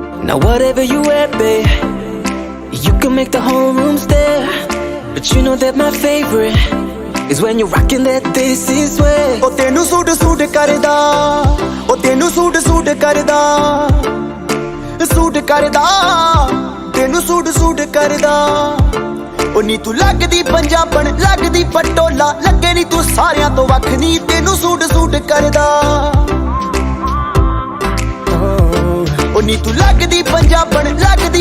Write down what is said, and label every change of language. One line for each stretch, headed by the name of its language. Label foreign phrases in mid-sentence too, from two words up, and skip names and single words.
English: Now whatever you wear, babe, you can make the whole room stare. But you know that my favorite is when you're rocking that this is way.
Punjabi: ਓਹ ਤੈਨੂੰ ਸੂਟ ਸੂਟ ਕਰਦਾ, ਓਹ ਤੈਨੂੰ ਸੂਟ ਕਰਦਾ, ਸੂਟ ਕਰਦਾ, ਤੈਨੂੰ ਸੂਟ ਕਰਦਾ. Oh ਨੀ ਤੂੰ ਲੱਗਦੀ ਪੰਜਾਬਣ ਲੱਗਦੀ ਪਟੋਲਾ ਲੱਗੇ ਨੀ ਤੂੰ ਸਾਰਿਆਂ ਤੋਂ ਵੱਖ ਨੀ ਤੈਨੂੰ ਸੂਟ ਕਰਦਾ ਉਹ ਨੀ ਤੂੰ ਲੱਗਦੀ ਪੰਜਾਬਣ ਲੱਗਦੀ